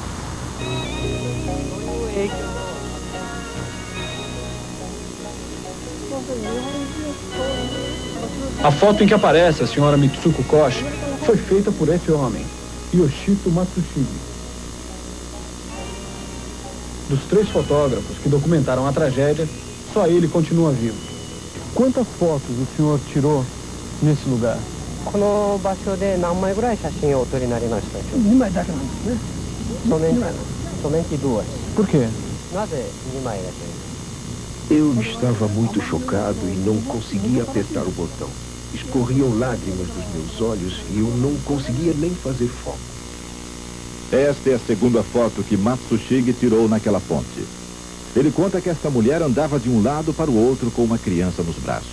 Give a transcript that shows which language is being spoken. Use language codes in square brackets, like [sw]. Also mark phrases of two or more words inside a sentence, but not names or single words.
[pt] A foto em que aparece a senhora Mitsuko Koshi foi feita por esse homem, Yoshito Matsushige. Dos 3 fotógrafos que documentaram a tragédia, só ele continua vivo. Quantas fotos o senhor tirou nesse lugar? [ja] この場所で何枚ぐらい写真をお撮りになりましたでしょうか。 2枚だけなんですね。 [pt] Somente duas. Por quê? [ja] なぜ2枚だけ? [pt] Eu estava muito chocado e não conseguia apertar o botão. Escorriam lágrimas dos meus olhos e eu não conseguia nem fazer foco. Esta é a segunda foto que Matsushige tirou naquela ponte. Ele conta que esta mulher andava de um lado para o outro com uma criança nos braços.